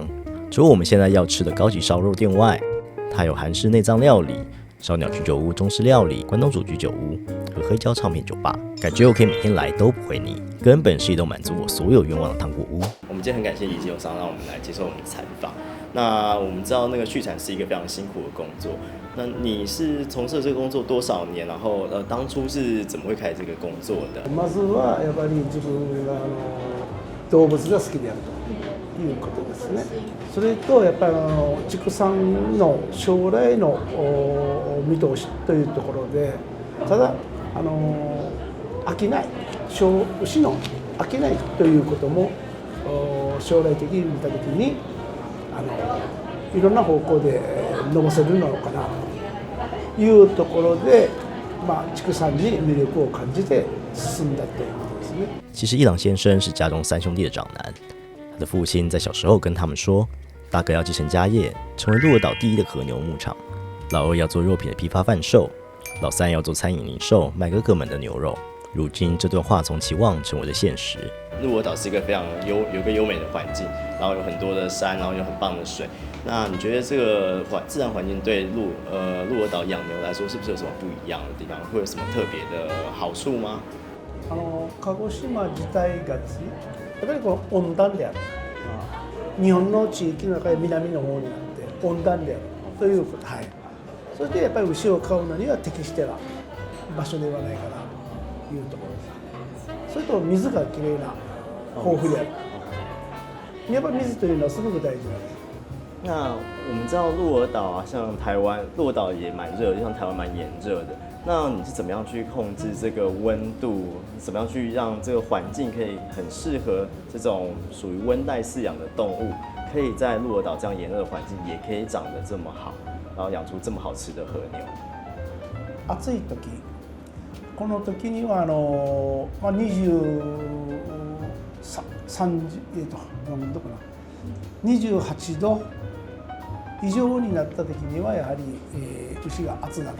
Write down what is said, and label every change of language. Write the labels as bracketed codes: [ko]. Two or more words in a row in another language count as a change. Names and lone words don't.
[zh] 除了我们现在要吃的高级烧肉店外，它有韩式内脏料理、烧鸟居酒屋、中式料理、关东煮居酒屋和黑胶唱片酒吧，感觉我可以每天来都不会腻，根本是一栋满足我所有愿望的糖果屋。我们今天很感谢李金友商让我们来接受我们的采访。那我们知道那个畜产是一个非常辛苦的工作，那你是从事这个工作多少年？然后当初是怎么会开始这个工作的？ [ja] まずはやっぱり自分が動物が好きであるということですね。それとやっぱり畜産の将来の見通しというところで、ただ飽きない、牛の飽きないということも将来的に見たときにいろんな方向で伸ばせるのかなというところで、畜産に魅力を感じて進んだということですね。 [zh] 其实一郎先生是家中3兄弟的长男，他的父亲在小时候跟他们说，大哥要继承家业，成为鹿儿岛第一的和牛牧场，老二要做肉品的批发贩售，老三要做餐饮零售，卖哥哥们的牛肉。如今这段话从期望成为了现实。鹿儿岛是一个非常有一个优美的环境，然后有很多的山，然后有很棒的水。那你觉得这个自然环境对鹿儿岛养牛来说，是不是有什么不一样的地方？会有什么特别的好处吗？ [ja] 鹿児島自体がですね、やっぱりこの温暖である、日本の地域の中で南の方になって温暖であるということ、それでやっぱり牛を飼うのには適してな場所ではないかなというところです。それと水がきれいな豊富である。やっぱり水というのはすごく大事なんです。 [zh] 那我们知道鹿儿岛像台湾鹿儿岛也蛮热的，像台湾蛮炎热的。那你是怎么样去控制这个温度？怎么样去让这个环境可以很适合这种属于温带饲养的动物，可以在鹿儿岛这样炎热的环境也可以长得这么好，然后养出这么好吃的和牛？ [ja] 暑い時、この時には28度以上になった時にはやはり、牛が熱なる。